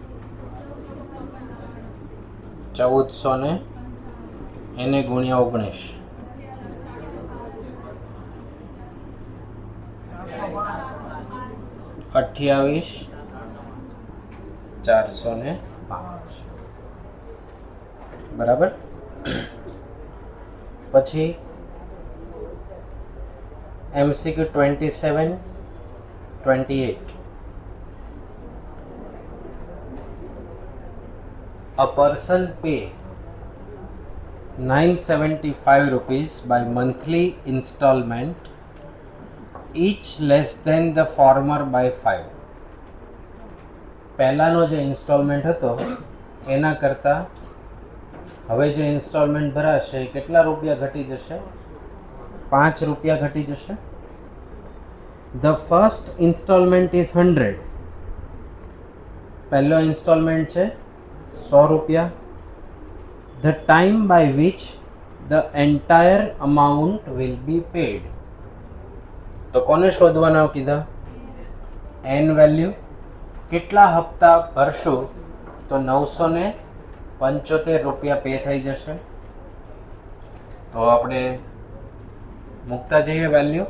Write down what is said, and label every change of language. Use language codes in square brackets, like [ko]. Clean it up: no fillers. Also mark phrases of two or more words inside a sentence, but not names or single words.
[gu] 1400 ને એને ગુણ્યા 19, 28 405 બરાબર. પછી MCQ 27, 28. [en] A person pay 975 rupees by monthly installment, each less than the former by 5. [gu] પહેલાનો જે ઇન્સ્ટોલમેન્ટ હતો એના કરતાં હવે જે ઇન્સ્ટોલમેન્ટ ભરાશે કેટલા રૂપિયા ઘટી જશે? 5 રૂપિયા ઘટી જશે. [en] The first installment is 100. [gu] પહેલો ઇન્સ્ટોલમેન્ટ છે 100 રૂપિયા. [en] The time by which the entire amount will be paid. [gu] તો કોને શોધવાના કીધા? n વેલ્યુ. કેટલા હપ્તા ભરશું તો 975 રૂપિયા પે થઈ જશે. તો આપણે મૂકતા જઈએ વેલ્યુ.